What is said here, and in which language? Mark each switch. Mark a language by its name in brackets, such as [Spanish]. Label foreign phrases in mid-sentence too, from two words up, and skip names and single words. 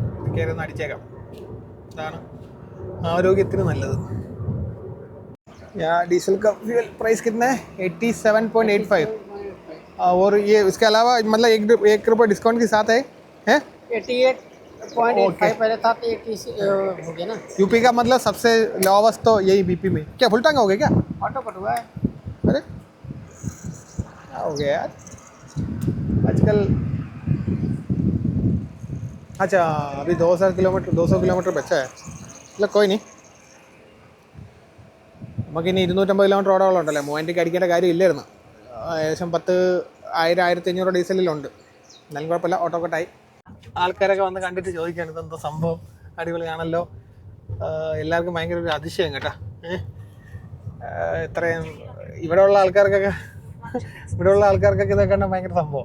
[Malayalam] കയറി ഒന്ന് അടിച്ചേക്കാം. അതാണ് ആരോഗ്യത്തിന് നല്ലത്. [Hindi] डीजल का फ्यूल प्राइस कितना है? 87.85. और ये इसके अलावा मतलब एक रुपये डिस्काउंट के साथ है? 88.85 पहले था तो 80 हो गया ना. यूपी का मतलब सबसे लोवेस्ट तो यही बीपी में. क्या फुल टैंक हो गया क्या? [English] auto cut [Hindi] हुआ है. अरे क्या हो गया यार आजकल. अच्छा अभी 200 किलोमीटर बचा है. मतलब कोई नहीं, [Malayalam] നമുക്കിനി 250 കിലോമീറ്റർ ഓടോളുണ്ടല്ലോ. 3000 അടിക്കേണ്ട കാര്യമില്ലായിരുന്നു. ഏകദേശം 10,000-1500 ഡീസലിലുണ്ട്. എന്നാലും കുഴപ്പമില്ല, ഓട്ടോ കട്ടായി. ആൾക്കാരൊക്കെ വന്ന് കണ്ടിട്ട് ചോദിക്കുകയാണ് ഇതെന്തോ സംഭവം, അടിപൊളിയാണല്ലോ. എല്ലാവർക്കും ഭയങ്കര ഒരു അതിശയം കേട്ടോ. ഇത്രയും ഇവിടെയുള്ള ആൾക്കാർക്കൊക്കെ ഇതൊക്കെ കണ്ടാൽ ഭയങ്കര സംഭവം.